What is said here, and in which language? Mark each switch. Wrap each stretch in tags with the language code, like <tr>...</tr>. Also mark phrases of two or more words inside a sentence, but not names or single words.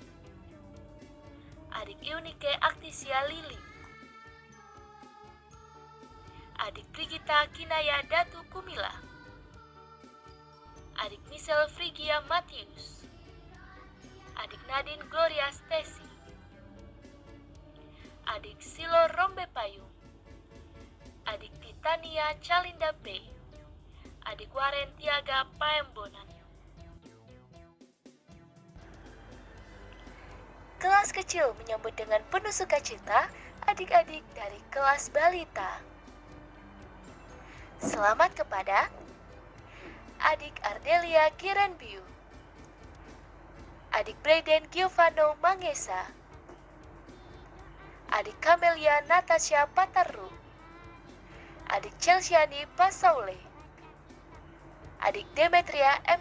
<id>adik Eunike Aktisia Lili, adik Brigita Kinaya Datu Kumila, adik Michelle Frigia Matius, adik Nadine Gloria Stesi, adik Silo Rombe Payung, adik Titania Calinda P, adik Waren Tiaga Paembonan. Kelas kecil menyambut dengan penuh sukacita adik-adik dari kelas balita. Selamat kepada adik Ardelia Kirenbiu, adik Brayden Giovanno Mangesa, adik Camelia Natasha Pataru, adik Chelsiani Pasaule, adik Demetria M.</id>